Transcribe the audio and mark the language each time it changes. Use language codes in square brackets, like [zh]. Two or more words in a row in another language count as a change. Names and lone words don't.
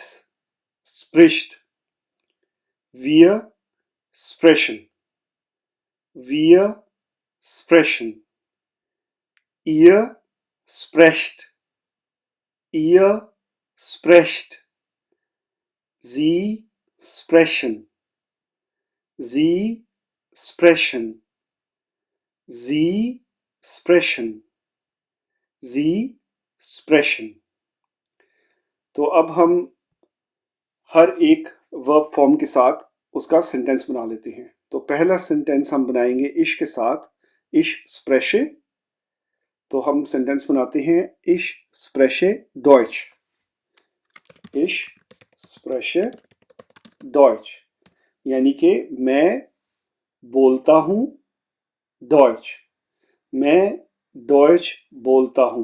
[de] spricht, wir sprechen, wir sprechen, ihr sprecht, ihr sprecht, sie sprechen, sie sprechen, sie sprechen, sie sprechen। [hi] तो अब हम हर एक [en] verb form [hi] के साथ उसका सेंटेंस बना लेते हैं। तो पहला सेंटेंस हम बनाएंगे इश के साथ, [de] ich spreche. [hi] तो हम सेंटेंस बनाते हैं [de] ich spreche Deutsch, ich spreche Deutsch, [hi] यानी कि मैं बोलता हूँ डॉइच, मैं डॉइच बोलता हूँ।